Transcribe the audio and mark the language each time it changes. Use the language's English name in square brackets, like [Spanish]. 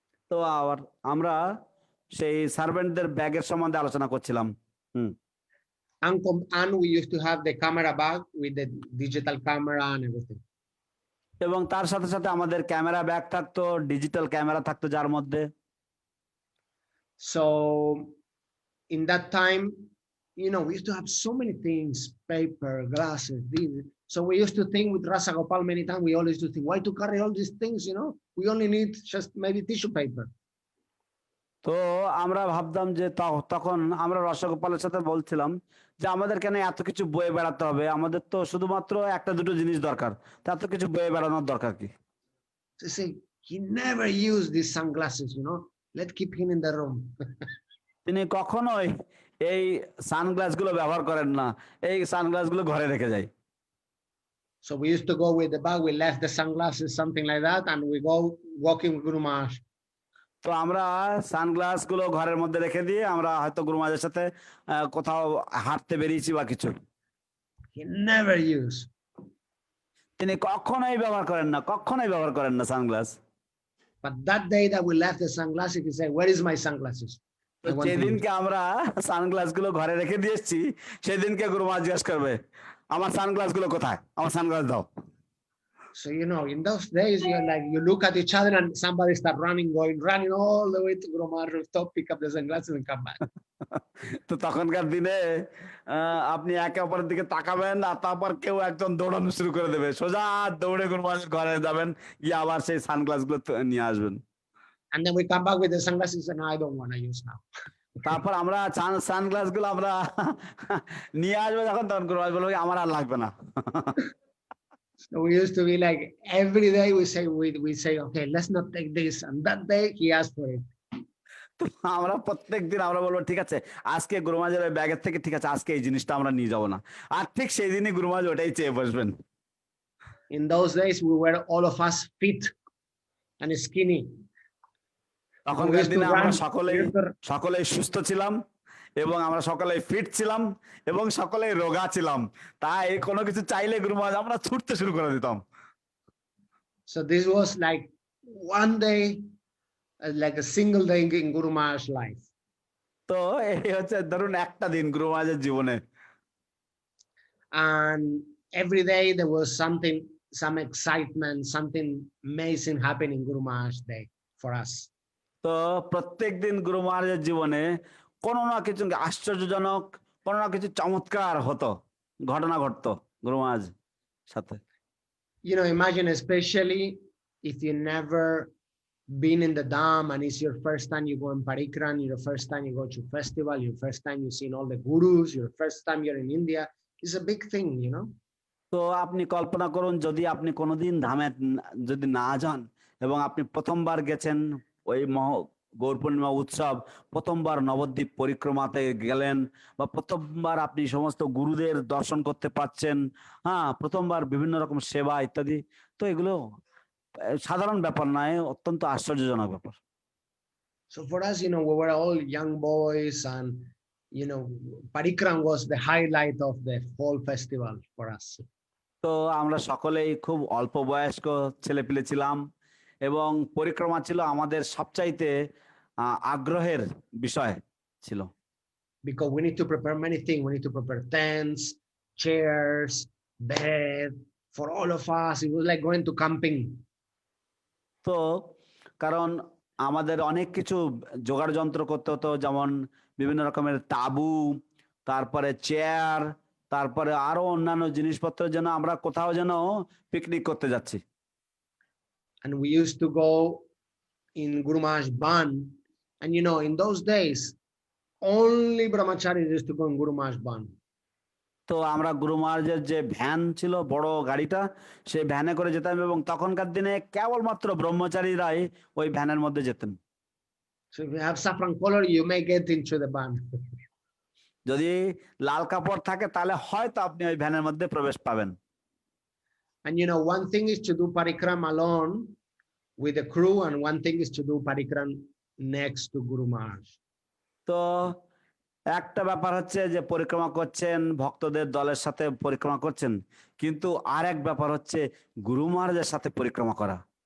[Bangla] তো আমরা সেই সার্ভেন্টদের ব্যাগের সম্বন্ধে আলোচনা করছিলাম। [English] And we used to have the camera bag with the digital camera and everything. [Bangla] এবং তার সাথে সাথে আমাদের ক্যামেরা ব্যাগ থাকতো, ডিজিটাল ক্যামেরা থাকতো যার মধ্যে। [English] So in that time, we used to have so many things, paper, glasses, these. So we used to think with Rasa Gopal many times, we always used to think, why to carry all these things, we only need just maybe tissue paper. [Bangla] তো আমরা ভাবতাম যে তখন আমরা রসগোপালের সাথে বলছিলাম যে আমাদের কেন এত কিছু বয়ে বেড়াতে হবে, আমাদের তো শুধুমাত্র একটা দুটো জিনিস দরকার, এত কিছু বয়ে বেড়ানোর দরকার কি? [English] To say he never used these sunglasses, let's keep him in the room. [Bangla] তিনি কখনোই এই সানগ্লাস গুলো ব্যবহার করেন না, এই সানগ্লাস গুলো ঘরে রেখে যায়। [English] So we used to go with the bag, we left the sunglasses, something like that, and we go walking with Guru Maharaj. [Bangla] তো আমরা সানগ্লাস গুলো ঘরের মধ্যে রেখে দিয়ে আমরা হয়তো গুরু মহারাজের সাথে কোথাও হাঁটতে বেরিয়েছি বা কিছু। [English] He never used. [Bangla] তিনি কখনোই ব্যবহার করেন না sunglass. [English] But that day that we left the sunglasses, he said, "Where is my sunglasses?" [Bangla] যেদিনকে আমরা সানগ্লাস গুলো ঘরে রেখে দিয়েছি, সেদিনকে গুরু মহারাজ জিজ্ঞেস করবে, আমার সানগ্লাস গুলো কোথায়, আমার সানগ্লাস দাও। [English] So in those days, you look at each other and somebody start running all the way to Guru Maharaj rooftop, pick up the sunglasses and come back. [Bangla] তো তখনকার দিনে আপনি একে অপরের দিকে তাকাবেন আর তারপর কেউ একজন দৌড়ানো শুরু করে দেবে, সোজা দৌড়ে গুরু মহারাজের ঘরে যাবেন, গিয়ে আবার সেই সানগ্লাস গুলো নিয়ে আসবেন। [English] And then we come back with the sunglasses and I don't want to use now. [Bangla] তারপর আমরা সানগ্লাস গুলো আমরা নিয়ে আসবো যখন, তখন গুরু মহারাজ বলবে আমার আর লাগবে না। [English] So we used to be like every day we say okay, let's not take this, and that day he asked for it. [Bangla] তো আমরা প্রত্যেকদিন আমরা বলবো ঠিক আছে, আজকে গুরু মহারাজের ওই ব্যাগের থেকে ঠিক আছে আজকে এই জিনিসটা আমরা নিয়ে যাবো না, আর ঠিক সেই দিনই গুরু মহারাজ ওটাই চেয়ে বসবেন। [English] In those days, we were all of us fit and skinny. [Bangla] তখনকার দিনে আমরা সকলেই [English] used to- [Bangla] সকলেই সুস্থ ছিলাম এবং আমরা সকলেই ফিট ছিলাম এবং সকলেই রোগা ছিলাম, তাই কোনো কিছু চাইলে গুরু মহারাজ আমরা ছুটতে শুরু করে দিতাম। [English] So this was like one day, like a single day in Guru Maharaj's life. [Bangla] তো এই হচ্ছে ধরুন একটা দিন গুরু মহারাজের জীবনে। [English] And every day there was something, some excitement, something amazing happening Guru Maharaj's day for us. [Bangla] তো প্রত্যেক দিন গুরু মহারাজের জীবনে কোনো না কিছু আশ্চর্যজনক, কোনো না কিছু চমৎকার হতো, ঘটনা ঘটতো গুরু মহারাজ সাথে। [English] You know, imagine, especially if you never been in the dam and it's your first time you go in Parikran, your first time you go to festival, your first time you've seen all the gurus, your first time you're in India, it's a big thing, you know. [Bangla] তো আপনি কল্পনা করুন, যদি আপনি কোনোদিন ধামে যদি না যান এবং আপনি প্রথমবার গেছেন ওই গৌর পূর্ণিমা উৎসব, প্রথমবার নবদ্বীপ পরিক্রমাতে গেলেন, বা প্রথমবার আপনি সমস্ত গুরুদের দর্শন করতে পারছেন, হ্যাঁ, প্রথমবার বিভিন্ন রকম সেবা ইত্যাদি, তো এগুলো সাধারণ ব্যাপার নয়, অত্যন্ত আশ্চর্যজনক ব্যাপার। [English] So for us, you know, we were all young boys, and you know, Parikram was the highlight of the whole festival for us. [Bangla] তো আমরা সকলেই খুব অল্প বয়স্ক ছেলেপিলে ছিলাম এবং পরিক্রমা ছিল আমাদের সবচাইতে আগ্রহের বিষয় ছিল। [English] Because we need to prepare many things. We need to prepare tents, chairs, bed for all of us. It was like going to camping. [Bangla] তো কারণ আমাদের অনেক কিছু জোগাড় যন্ত্র করতে হতো, যেমন বিভিন্ন রকমের তাবু, তারপরে চেয়ার, তারপরে আরো অন্যান্য জিনিসপত্র, যেন আমরা কোথাও যেন পিকনিক করতে যাচ্ছি। [English] And we used to go in Guru Maharaj's van, and you know, in those days, only brahmacharis used to go in Guru Maharaj's van. [Bangla] তো আমরা গুরু মহারাজের যে ভ্যান ছিল, বড় গাড়িটা, সেই ভ্যানে করে যেতাম এবং তখনকার দিনে কেবলমাত্র ব্রহ্মচারীরাই ওই ভ্যানের মধ্যে যেতেন। [English] So if you have saffron color, you may get into the van. [Bangla] যদি লাল কাপড় থাকে তাহলে হয়তো আপনি ওই ভ্যানের মধ্যে প্রবেশ পাবেন। [English] And you know, one thing is to do parikram alone with the crew, and one thing is to do parikram next to Guru Maharaj. [Bangla] তো একটা ব্যাপার হচ্ছে যে পরিক্রমা করছেন, ভক্তদের দলের সাথে পরিক্রমা করছেন, কিন্তু আর এক ব্যাপার হচ্ছে গুরু মহারাজের সাথে পরিক্রমা করা।